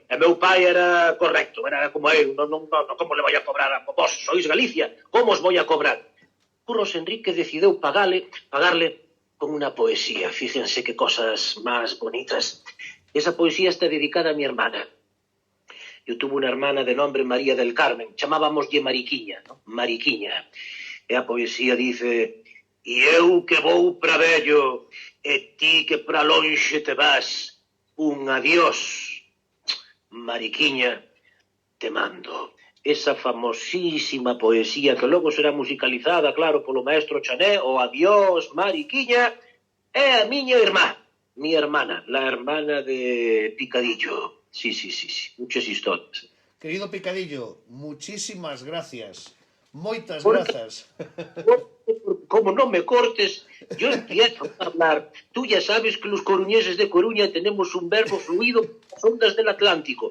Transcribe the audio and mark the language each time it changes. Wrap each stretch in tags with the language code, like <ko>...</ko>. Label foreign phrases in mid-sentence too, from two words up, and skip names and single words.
<es>El</es> <gl>meu pai</gl> <es>era correcto, era como él. No, ¿cómo le voy a cobrar a vos? Sois Galicia, ¿cómo os voy a cobrar? Curros Enríquez decidió pagarle con una poesía. Fíjense qué cosas más bonitas. Esa poesía está dedicada a mi hermana. Eu tuve unha hermana de nombre María del Carmen,</es> <gl>chamábamoslle Mariquiña, ¿no? Mariquiña. E a poesía dice: e eu que vou pra vello, e ti que pra lonxe te vas, un adiós, Mariquiña, te mando. Esa famosísima poesía que logo será musicalizada, claro, polo maestro Chané, o adiós, Mariquiña, é a miña irmá,</gl> <es>mi hermana, la hermana de Picadillo. Sí, muchas historias. Querido Picadillo, muchísimas gracias.</es> <gl>Moitas</gl> <es>Porque,</es> <gl>grazas. como non me cortes,</gl> <es>yo empiezo a hablar. Tú ya sabes que los coruñeses de Coruña tenemos un verbo fluido con las ondas del Atlántico.</es>